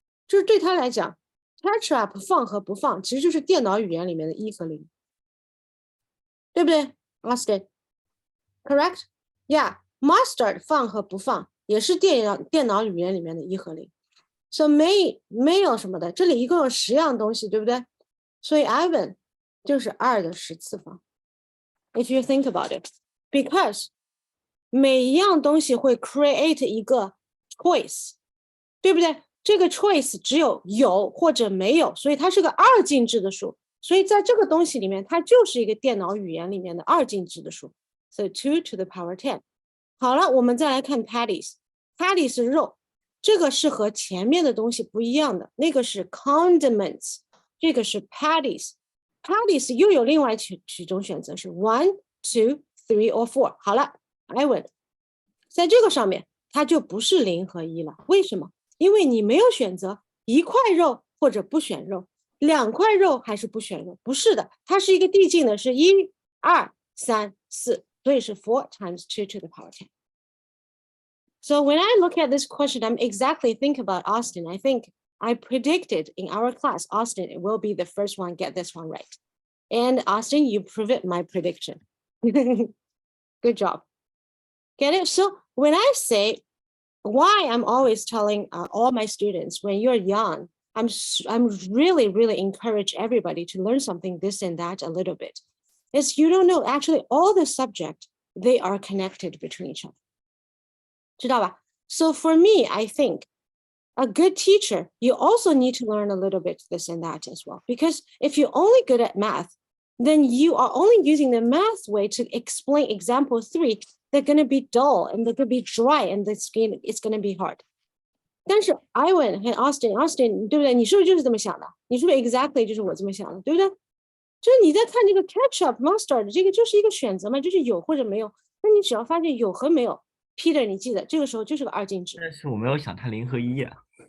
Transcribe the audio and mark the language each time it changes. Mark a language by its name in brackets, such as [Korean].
[Chinese] 就是对他来讲 ，ketchup 放和不放，其实就是电脑语言里面的1和0，对不对 ，Austin？ [English] Correct? Yeah, [Chinese] mustard 放和不放也是电脑语言里面的1和0。 So 没有什么的，这里一共有10样东西，对不对？所以 Ivan 就是2的10次方。 [English] If you think about it, because [Chinese] 每一样东西会 [English] create 一个 choice， [Chinese] 对不对？这个 choice 只有或者没有，所以它是个2进制的数。所以在这个东西里面，它就是一个电脑语言里面的2进制的数。 [English] So 2 to the power 10。 [Chinese] 好了，我们再来看 patties。patty 是肉，这个是和前面的东西不一样的，那个是 condiments， 这个是 patties。patties 又有另外几种选择，是 1, 2, 3 or 4。好了 ，Ivan， 在这个上面它就不是0和1了。为什么？因为你没有选择1块肉或者不选肉，2块肉还是不选肉，不是的，它是一个递进的，是1、2、3、4，所以是 [English] 4 times 2 to the power 10。 So when I look at this question, I'm exactly think about Austin. I think I predicted in our class, Austin will be the first one get this one right. And Austin, you proved my prediction. Good job. Get it? So when I say why I'm always telling all my students when you're young, I'm really encourage everybody to learn something this and that a little bit. Is you don't know actually all the subject, they are connected between each other. [Chinese] 知道吧? [English] So for me, I think a good teacher, you also need to learn a little bit this and that as well. Because if you're only good at math, then you are only using the math way to explain example 3. They're going to be dull and they're going to be dry and it's going to be hard. [Chinese] 但是 Ivan 和 Austin 对不对？你是不是就是这么想的？你是不是 exactly 就是我这么想的，对不对？就是你在看这个 ketchup mustard 这个就是一个选择嘛，就是有或者没有。那你只要发现有和没有 ，Peter 你记得这个时候就是个2进制。但是我没有想它0和1啊。